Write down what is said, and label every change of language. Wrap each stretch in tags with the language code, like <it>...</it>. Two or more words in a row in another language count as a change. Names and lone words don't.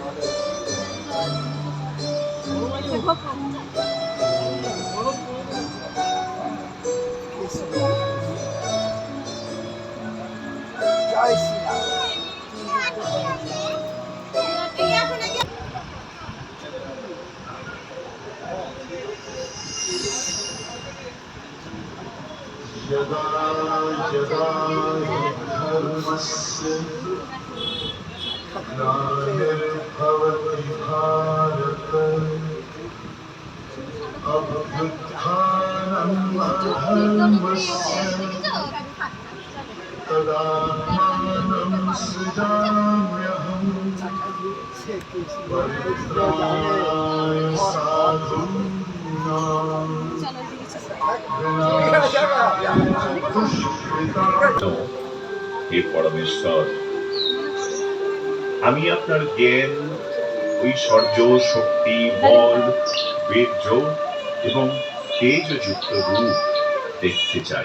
<bn>জয় শ্রীরাম।</bn> <sa>यदा यदा धर्मस्य ग्लानिर्भवति भारत अभ्युत्थानम् अधर्मस्य तदात्मानं सृजाम्यहम् परित्राणाय साधूनां</sa> <bn>হে পরমেশ্বর, আমি আপনার জ্ঞান, ঐশ্বর্য, শক্তি, বল, বীর্য এবং তেজযুক্ত রূপ দেখতে চাই।</bn>